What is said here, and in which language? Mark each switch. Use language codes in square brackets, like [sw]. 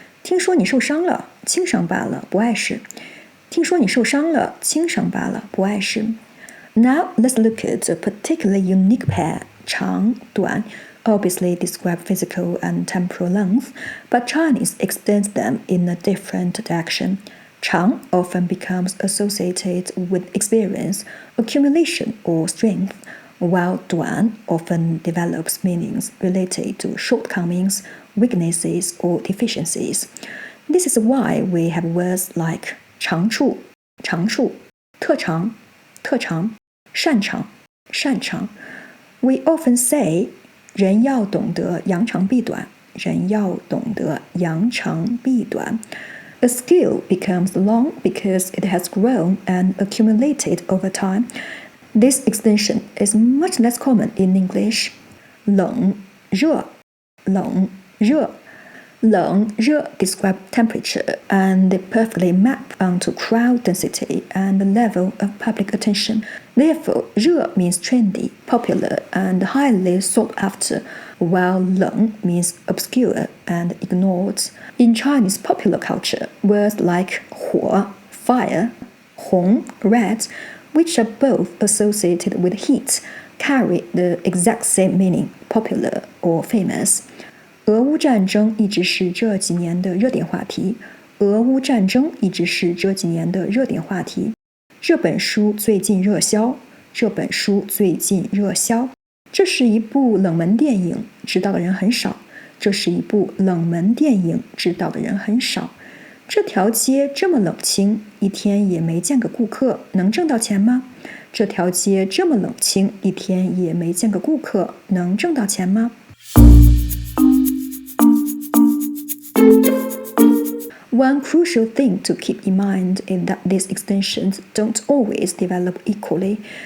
[zh] 听说你受伤了，轻伤罢了，不碍事。听说你受伤了，轻伤罢了，不碍事。 [en] Now let's look at a particularly unique pair, 长、短 obviously describe physical and temporal length, but Chinese extends them in a different direction. 长 often becomes associated with experience, accumulation, or strength, while 短 often develops meanings related to shortcomings, weaknesses, or deficiencies. This is why we have words like 长处、长处、特长、特长、擅长、擅长。 We often say [zh] 人要懂得扬长避短，人要懂得扬长避短。 [en] A skill becomes long because it has grown and accumulated over time. This extension is much less common in English. [zh] 冷、热、冷、热。 [en] 冷、热 describe temperature and they perfectly map onto crowd density and the level of public attention. Therefore, 热 means trendy, popular, and highly sought after, while 冷 means obscure and ignored. In Chinese popular culture, words like 火 fire, 红 red, which are both associated with heat, carry the exact same meaning, popular or famous. [zh] 俄乌战争一直是这几年的热点话题。俄乌战争一直是这几年的热点话题。这本书最近热销。这本书最近热销。这是一部冷门电影，知道的人很少。这是一部冷门电影，知道的人很少。这条街这么冷清，一天也没见个顾客，能挣到钱吗？这条街这么冷清，一天也没见个顾客，能挣到钱吗？ [en] One crucial thing to keep in mind is that these extensions don't always develop equally.